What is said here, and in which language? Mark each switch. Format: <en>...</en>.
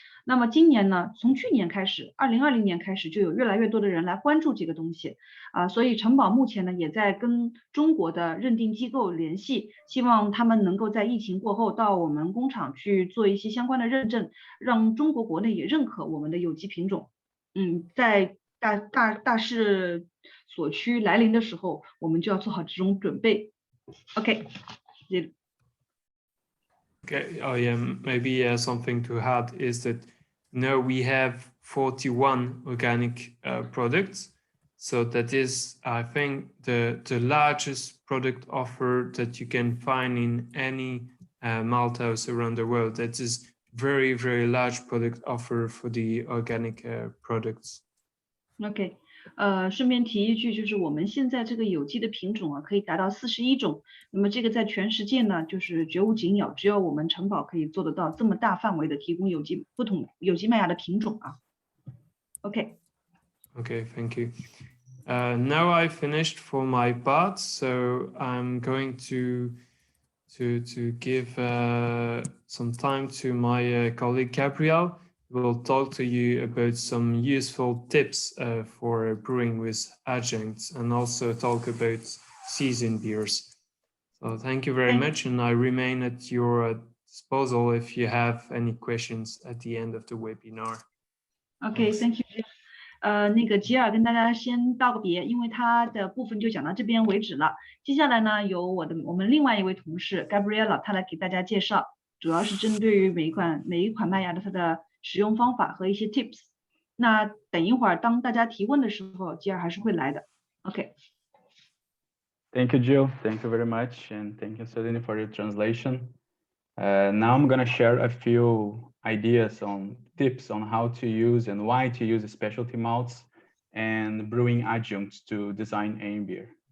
<zh>那么今年呢，从去年开始，2020年开始，就有越来越多的人来关注这个东西所以城堡目前呢也在跟中国的认定机构联系，希望他们能够在疫情过后到我们工厂去做一些相关的认证，让中国国内也认可我们的有机品种。在大势所趋来临的时候，我们就要做好这种准备。OK，</zh> <en>Okay, oh yeah, maybe something to add is that now we have 41 organic products. So that is, I think, the largest product offer that you can find in any malt house around the world. That is very, very large product offer for the organic products.</en> <zh>OK，顺便提一句，就是我们现在这个有机的品种啊，可以达到41种。那么这个在全世界呢，就是绝无仅有，只有我们城堡可以做得到这么大范围的提供不同有机麦芽的品种啊。 OK。</zh> <en>Okay, thank you. Now I finished for my part, so I'm going to give some time to my colleague Gabriel. We'll talk to you about some useful tips for brewing with adjuncts and also talk about seasoned beers. So thank you very much, and I remain at your disposal if you have any questions at the end of the webinar. Okay, thank you.</en> <zh>那个吉尔跟大家先道个别，因为他的部分就讲到这边为止了。接下来呢，由我们另外一位同事 Gabriela， 他来给大家介绍，主要是针对于每一款麦芽的它的使用方法和一些 tips。那等一会儿当大家提问的时候，吉尔还是会来的。 OK。</zh> <en>Thank you, Gil. Thank you very much, and thank you, Celine, for your translation. Now I'm going to share a few ideas on tips on how to use and why to use specialty malts and brewing adjuncts to design any beer.</en>